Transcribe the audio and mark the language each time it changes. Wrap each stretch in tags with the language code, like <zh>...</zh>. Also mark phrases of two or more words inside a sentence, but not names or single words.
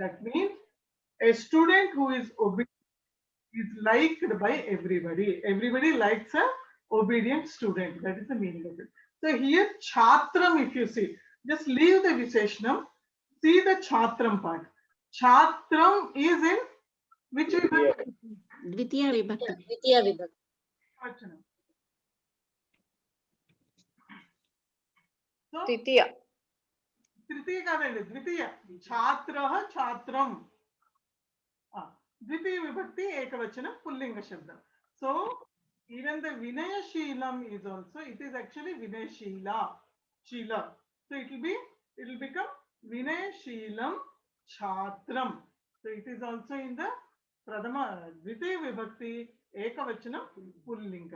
<en>That means a student who is obedient is liked by everybody. Everybody likes a obedient student. That is the meaning of it. So here Chatram, if you see, just leave the Visheshanam, see the Chatram part. Chatram is in which vibhakti?</en> <sa>द्वितीया विभक्ति.</sa> <en>Vachanam. So Titiya.</en> <te>Tritiya కాదండి, ద్వితీయ.</te> <sa>छात्रः छात्रम्.</sa> <te>ద్వితీయ విభక్తి ఏకవచనం పుల్లింగ శబ్దం.</te> <en>So even the Vinayashilam is also, it is actually Vinayashila. Shila. So it will become</en> <sa>विनयशीलं छात्रम्.</sa> <en>So it is also in the</en> <sa>प्रथमा द्वितीया विभक्ति एकवचनं पुल्लिङ्गम्.</sa>